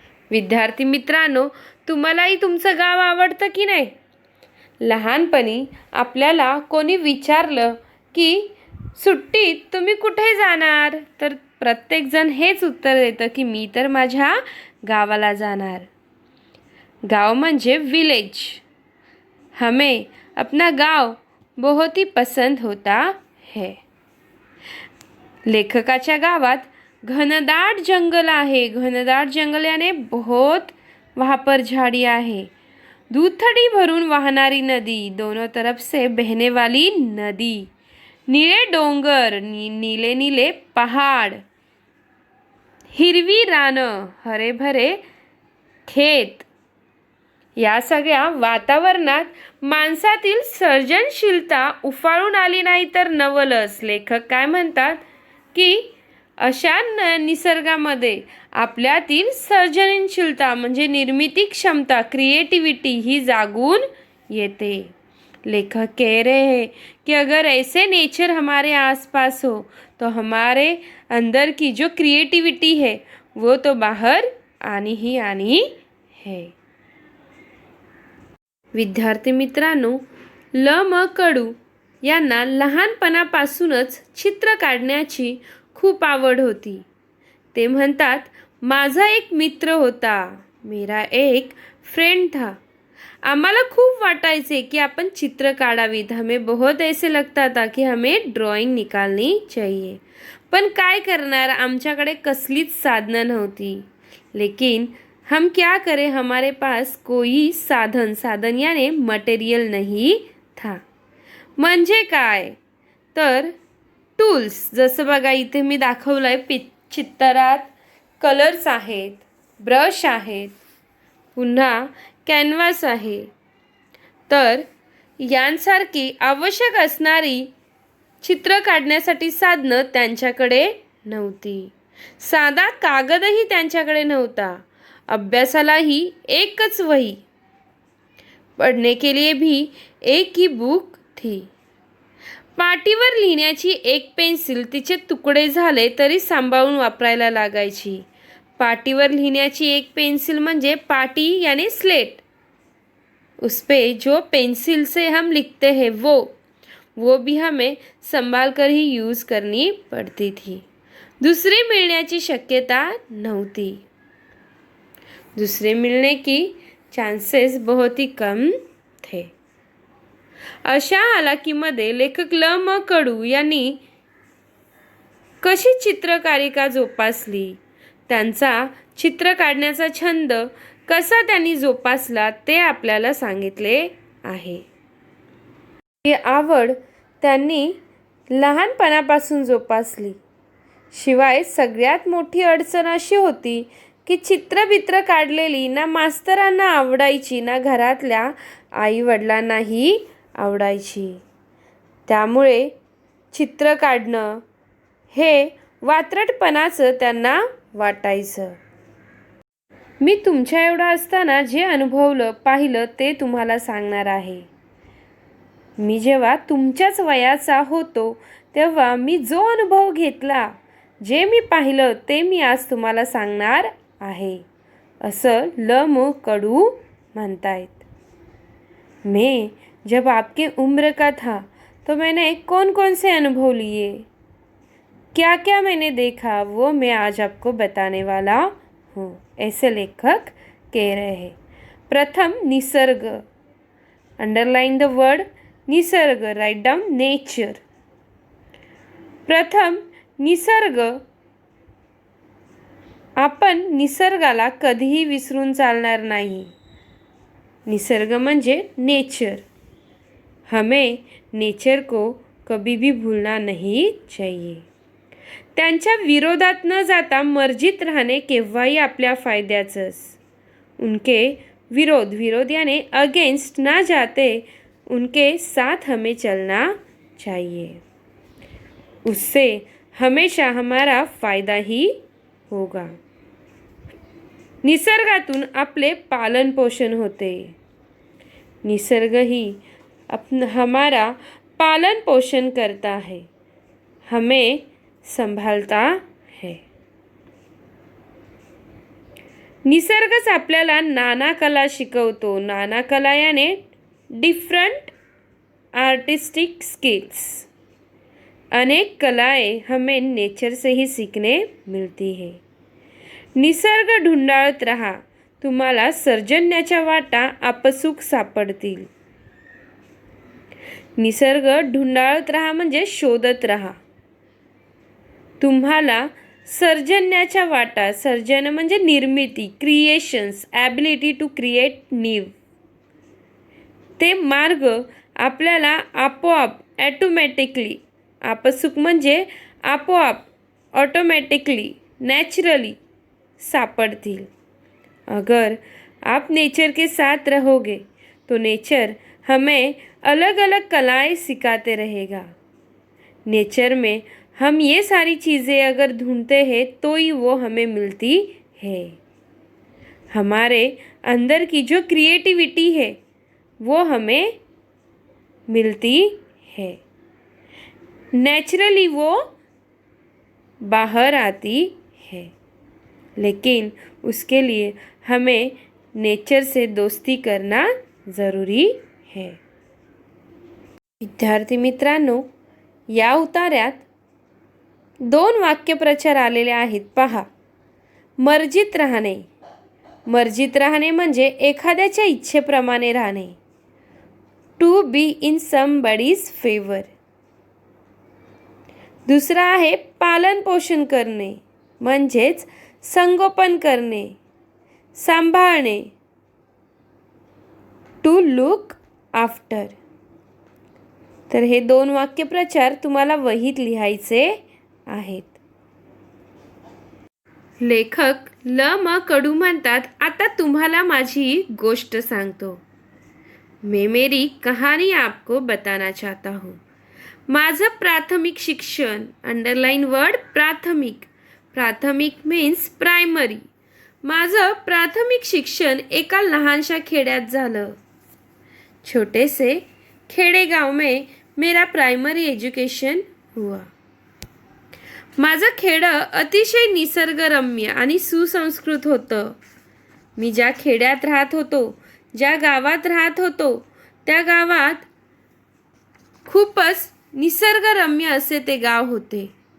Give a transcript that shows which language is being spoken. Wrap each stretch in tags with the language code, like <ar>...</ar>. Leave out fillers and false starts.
<mr>विद्यार्थी मित्रांनो, तुम्हालाही तुमचं गाव आवडतं की नाही? लहानपणी आपल्याला कोणी विचारलं की सुट्टीत तुम्ही कुठे जाणार, तर प्रत्येकजण हेच उत्तर देतं की मी तर माझ्या गावाला जाणार. गाव म्हणजे विलेज.</mr> <hi>हमें अपना गाव बहुत ही पसंद होता है.</hi> <mr>लेखकाच्या गावात घनदाट जंगल आहे.</mr> <hi>घनदाट जंगल याने बहुत वहाँ पर झाड़ियाँ आहे.</hi> <mr>दूथड़ी भरून वाहणारी नदी,</mr> <hi>दोनों तरफ से बहने वाली नदी,</hi> <mr>नीले डोंगर,</mr> <hi>नीले नीले पहाड़,</hi> <mr>हिरवी रानं,</mr> <hi>हरे भरे खेत.</hi> <mr>या सगळ्या वातावरणात माणसातील सर्जनशीलता उफाळून आली नाही तर नवलच. लेखक काय म्हणतात की अशा निसर्गामध्ये आपल्यातील सर्जनशीलता म्हणजे निर्मिती क्षमता, क्रिएटिविटी ही जागून येते.</mr> <hi>लेखक कह रहे हैं कि अगर ऐसे नेचर हमारे आसपास हो तो हमारे अंदर की जो क्रिएटिविटी है वो तो बाहर आनी ही आनी है.</hi> <mr>विद्यार्थी मित्रांनो, ल म कडू यांना लहानपणापासूनच चित्र काढण्याची खूप आवड होती. ते म्हणतात, माझा एक मित्र होता,</mr> <hi>मेरा एक फ्रेंड था.</hi> <mr>आम्हाला खूप वाटायचे की आपण चित्र काढावीत.</mr> <hi>हमें बहुत ऐसे लगता था कि हमें ड्राइंग निकालनी चाहिए.</hi> <mr>पण काय करणार, आमच्याकडे कसलीच साधनं नव्हती.</mr> <hi>लेकिन हम क्या करें, हमारे पास कोई साधन याने मटेरियल नहीं था.</hi> <mr>म्हणजे काय तर टूल्स, जसं बघा इथे मी दाखवलंय चित्रात कलर्स आहेत, ब्रश आहेत, पुन्हा कॅनव्हास आहे. तर यांसारखी आवश्यक असणारी चित्र काढण्यासाठी साधनं त्यांच्याकडे नव्हती. साधा कागदही त्यांच्याकडे नव्हता. अभ्यासालाही एकच वही,</mr> <hi>पढ़ने के लिए भी एक ही बुक थी.</hi> <mr>पाटीवर लिहिण्याची एक पेन्सिल तिचे तुकडे झाले तरी सांभाळून वापरायला लागायची. पाटीवर लिहिण्याची एक पेन्सिल म्हणजे पाटी यानी स्लेट.</mr> <hi>उस पे जो पेंसिल से हम लिखते हैं वो भी हमें संभाल कर ही यूज़ करनी पड़ती थी. दूसरी मिलने शक्यता नहोती. दूसरे मिलने की चांसेस बहुत ही कम थे.</hi> <mr>अशा हालाकीमध्ये लेखक ल म कडू यांनी कशी चित्रकारिता जोपासली, त्यांचा चित्र काढण्याचा छंद कसा त्यांनी जोपासला ते आपल्याला सांगितले आहे. ही आवड त्यांनी लहानपणापासून जोपासली. शिवाय सगळ्यात मोठी अडचण अशी होती की चित्रबित्र काढलेली ना मास्तरांना आवडायची ना घरातल्या आईवडिलांनाही आवडायची. त्यामुळे चित्र काढणं हे वात्रटपणाचं त्यांना वाटायचं. मी तुमच्या एवढा असताना जे अनुभवलं पाहिलं ते तुम्हाला सांगणार आहे. मी जेव्हा तुमच्याच वयाचा होतो तेव्हा मी जो अनुभव घेतला, जे मी पाहिलं ते मी आज तुम्हाला सांगणार आहे, असं ल म कडू म्हणतायत.</mr> <hi>मैं जब आपकी उम्र का था तो मैंने कौन कौन से अनुभव लिए, क्या क्या मैंने देखा, वो मैं आज आपको बताने वाला हूँ, ऐसे लेखक कह रहे हैं.</hi> <mr>प्रथम निसर्ग.</mr> <en>underline the word</en> <mr>निसर्ग.</mr> <en>Write down nature.</en> <mr>प्रथम निसर्ग. आपण निसर्गाला कधीही विसरून चालणार नाही. निसर्ग म्हणजे नेचर.</mr> <hi>हमें नेचर को कभी भी भूलना नहीं चाहिए.</hi> <mr>त्यांच्या विरोधात न जाता मर्जीत राहणे केव्हाही आपल्या फायद्याचंच.</mr> <hi>उनके विरोध यानी अगेंस्ट ना जाते उनके साथ हमें चलना चाहिए. उससे हमेशा हमारा फायदा ही होगा.</hi> <mr>निसर्गातून आपले पालन पोषण होते.</mr> <hi>निसर्ग ही हमारा पालन पोषण करता है, हमें संभालता है.</hi> <mr>निसर्गच आपल्याला नाना कला शिकवतो. नाना कला याने</mr> <en>Different artistic skills.</en> <hi>अनेक कलाएं हमें नेचर से ही सीखने मिलती है.</hi> <mr>निसर्ग ढुंडाळत रहा, तुम्हाला सर्जन्याच्या वाटा आपसूक सापडतील. निसर्ग ढुंडाळत रहा म्हणजे शोधत रहा. तुम्हाला सर्जन्याच्या वाटा, सर्जन म्हणजे निर्मिती, creations,</mr> <en>ability to create new,</en> <mr>ते मार्ग आपल्याला आपोआप ॲटोमॅटिकली, आपसूक म्हणजे आपोआप, ऑटोमॅटिकली, नॅचरली सापडतील.</mr> <hi>अगर आप नेचर के साथ रहोगे तो नेचर हमें अलग अलग कलाएं सिखाते रहेगा. नेचर में हम ये सारी चीज़ें अगर ढूंढते हैं तो ही वो हमें मिलती है. हमारे अंदर की जो क्रिएटिविटी है वो हमें मिलती है. नेचुरली वो बाहर आती है, लेकिन उसके लिए हमें नेचर से दोस्ती करना ज़रूरी है.</hi> <mr>विद्यार्थी मित्रांनो, या उतार्यात 2 वाक्यप्रचार आलेले आहेत पहा. मर्जीत राहणे. मर्जीत राहणे म्हणजे एखाद्याच्या इच्छेप्रमाणे राहणे.</mr> <en>To be in somebody's favour.</en> <mr>दुसरा आहे पालन पोषण करणे म्हणजेच संगोपन करणे, सांभाळणे.</mr> <en>To look after.</en> <mr>तर हे 2 वाक्यप्रचार तुम्हाला वहीत लिहायचे आहेत. लेखक ल म कडू म्हणतात, आता तुम्हाला माझी गोष्ट सांगतो.</mr> <hi>मैं मेरी कहानी आपको बताना चाहता हूँ.</hi> <mr>माझं प्राथमिक शिक्षण.</mr> <en>underline word</en> <mr>प्राथमिक.</mr> <en>प्राथमिक means primary.</en> <mr>माझं प्राथमिक शिक्षण एका लहानशा खेड्यात झालं.</mr> <hi>छोटे से खेड़े गांव में मेरा प्राइमरी एजुकेशन हुआ.</hi> <mr>माझं खेडं अतिशय निसर्गरम्य आणि सुसंस्कृत होतं. मी ज्या खेड्यात राहत होतो, ज्या गावात राहत होतो, त्या गावात खूपच निसर्गरम्य असे ते गाव होते.</mr>